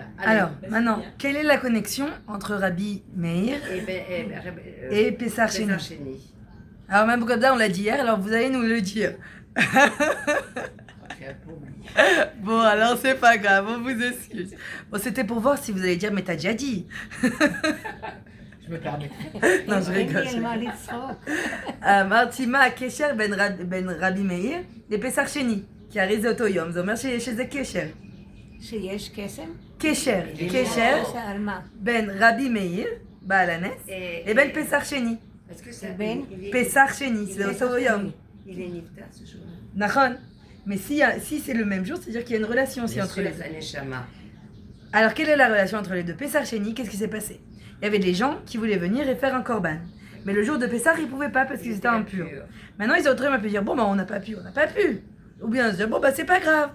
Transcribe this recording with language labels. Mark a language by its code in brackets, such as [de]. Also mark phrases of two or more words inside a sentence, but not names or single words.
[fr] Alors, maintenant, quelle est la connexion entre Rabbi Meir et Pessar Sheni? Alors, même comme ça, on l'a dit hier, alors vous allez nous le dire. Bon, alors c'est pas grave, on vous excuse. Bon, c'était pour voir si vous allez dire, mais t'as déjà dit. Je me permets. Non, je rigole. [he] אמרתי מה הקשר בין רבי מאיר לפסח שני, כי הרי זה אותו יום, זה אומר שיש איזה קשר. שיש קסם? קשר על מה? בין רבי מאיר, בעל הנס, לבין פסח שני. בין? פסח שני, זה אותו יום. [fr] Il est niftar ce jour-là. [he] נכון. [fr] Mais si c'est le même jour, c'est-à-dire qu'il y a une relation aussi entre les deux. Alors, quelle est la relation entre les deux? Pessar Sheni, qu'est-ce qui s'est passé? Il y avait des gens qui voulaient venir et faire un korban. Mais le jour de Pessar, ils ne pouvaient pas parce qu'ils étaient impurs. Maintenant, ils auraient pu dire, bon, bah, on n'a pas pu. Ou bien, ils se dire, bon, bah, c'est pas grave.